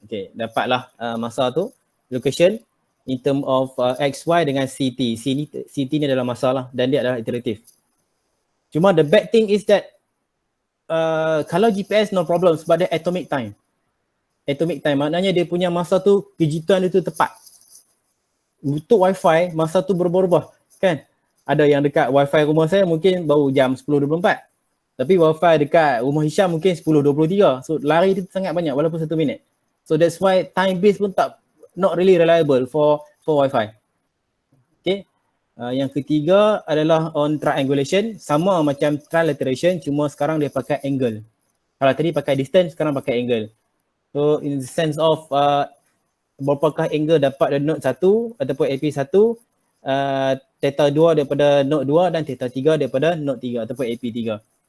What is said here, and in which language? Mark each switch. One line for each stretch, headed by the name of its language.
Malay: Okay, dapatlah masa tu
English: location in term of XY
Malay: dengan CT. CT ni adalah masa lah dan dia adalah iteratif. Cuma
English: the bad thing is that
Malay: kalau
English: GPS no problem
Malay: sebab dia
English: atomic time.
Malay: Atomic time maknanya dia punya masa tu kejutan dia tu tepat. Untuk Wi-Fi masa tu berubah-ubah kan. Ada yang dekat Wi-Fi rumah saya mungkin baru jam 10.24. Tapi Wi-Fi dekat rumah Hisham mungkin 10.23. So lari dia sangat banyak walaupun 1 minit.
English: So that's why time base
Malay: pun
English: not really reliable for Wi-Fi.
Malay: Okay. Yang ketiga adalah
English: on triangulation,
Malay: sama macam trilateration cuma sekarang dia pakai angle. Kalau tadi pakai distance, sekarang pakai angle.
English: So in the sense of
Malay: berapakah angle dapat dari node 1 ataupun AP1, theta 2 daripada node 2 dan theta 3 daripada node 3 ataupun AP3.